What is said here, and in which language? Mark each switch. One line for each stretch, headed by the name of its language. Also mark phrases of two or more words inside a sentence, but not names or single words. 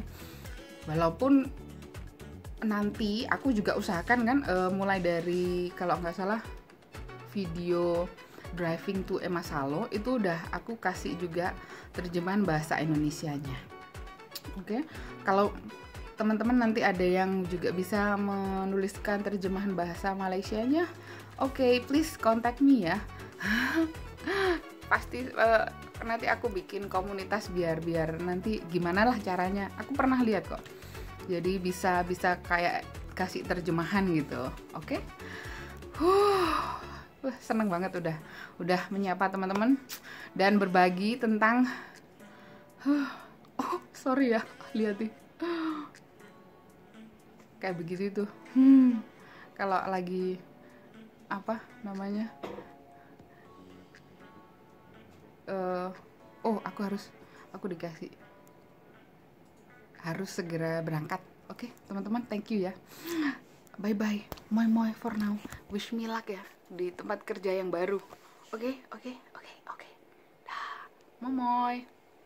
Indonesian: Walaupun nanti aku juga usahakan kan, mulai dari kalau nggak salah video Driving to Emma Salo itu udah aku kasih juga terjemahan bahasa Indonesianya. Oke, kalau teman-teman nanti ada yang juga bisa menuliskan terjemahan bahasa Malaysianya, oke,
English: please contact me ya.
Indonesian: Pasti nanti aku bikin komunitas biar nanti gimana lah caranya. Aku pernah lihat kok. Jadi bisa kayak kasih terjemahan gitu. Oke? Seneng banget udah menyapa teman-teman dan berbagi tentang oh sorry ya, lihat nih kayak begitu tuh. Kalau lagi apa namanya, aku dikasih harus segera berangkat. Oke, teman-teman,
English: thank you ya. Bye bye, moi for now. Wish me luck
Indonesian: ya di tempat kerja yang baru. Oke. Dah, moi.